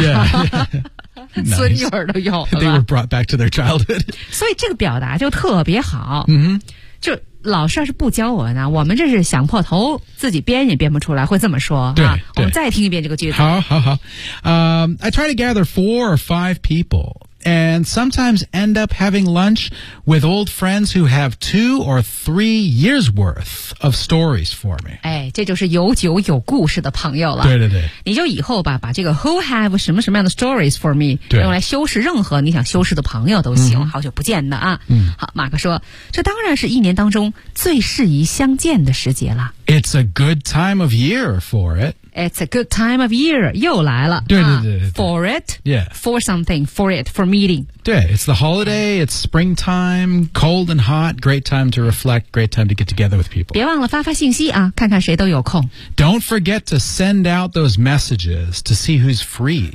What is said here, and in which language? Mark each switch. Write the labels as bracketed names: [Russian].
[English] Yeah, yeah. nice. [Chinese] 孙女儿都有了吧。 [English] They were brought back to their childhood. [Chinese] 所以这个表达就特别好。嗯、mm-hmm. 就老师要是不教我们呢，我们这是想破头自己编也编不出来，会这么说。对、啊、我们再听一遍这个句子。好好好。 [English] I try to gather 4 or 5 people. And sometimes end up having lunch with old friends who have 2 or 3 years worth of stories for me. [Chinese] 哎，这就是有酒有故事的朋友了。对对对，你就以后吧，把这个 [English] who have [Chinese] 什么什么样的 [English] stories for me [Chinese] 用来修饰任何你想修饰的朋友都行。嗯、好久不见的啊。嗯。好，马克说，这当然是一年当中最适宜相见的时节了。 [English] It's a good time of year for it. It's a good time of year. [Chinese] 又来了。对对 对, 对, 对、 [English] 啊。For it. Yeah. For something. For it. For meeting. 对 It's the holiday. It's springtime. Cold and hot. Great time to reflect. Great time to get together with people. [Chinese] 别忘了发发信息啊看看谁都有空。 [English] Don't forget to send out those messages to see who's free.